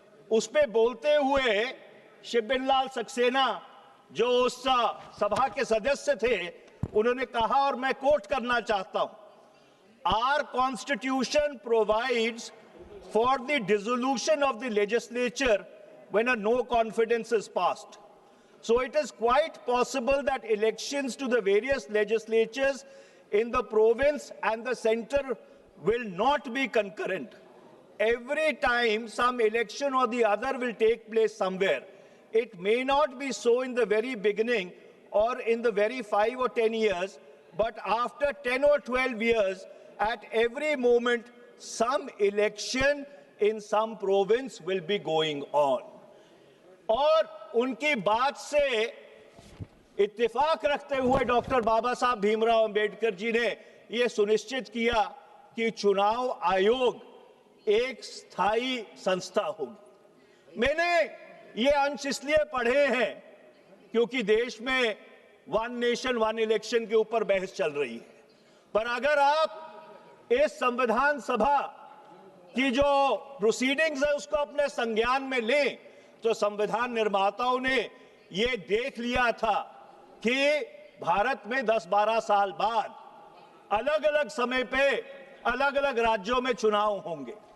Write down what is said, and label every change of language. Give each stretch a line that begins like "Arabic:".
Hindi: उस पे बोलते हुए शिवबिनलाल सक्सेना जो उस सभा के सदस्य थे, उन्होंने कहा, और मैं कोट करना चाहता हूं,
English: Our constitution provides for the dissolution of the legislature when a no confidence is passed. So it is quite possible that elections to the various legislatures in the province and the center will not be concurrent. Every time some election or the other will take place somewhere, it may not be so in the very beginning or in the very 5 or 10 years, but after 10 or 12 years, at every moment, some election in some province will be going on.
Hindi: और उनकी बात से इत्तेफाक रखते हुए doctor बाबा साहब भीमराव अंबेडकर जी ने यह सुनिश्चित किया कि चुनाव आयोग एक स्थायी संस्था होगी। मैंने ये अंश इसलिए पढ़े हैं क्योंकि देश में वन नेशन वन इलेक्शन के ऊपर बहस चल रही है, पर अगर आप इस संविधान सभा की जो प्रोसीडिंग्स है उसको अपने संज्ञान में लें, तो संविधान निर्माताओं ने ये देख लिया था कि भारत में 10-12 साल बाद अलग अलग समय पे अलग अलग राज्यों में चुनाव होंगे।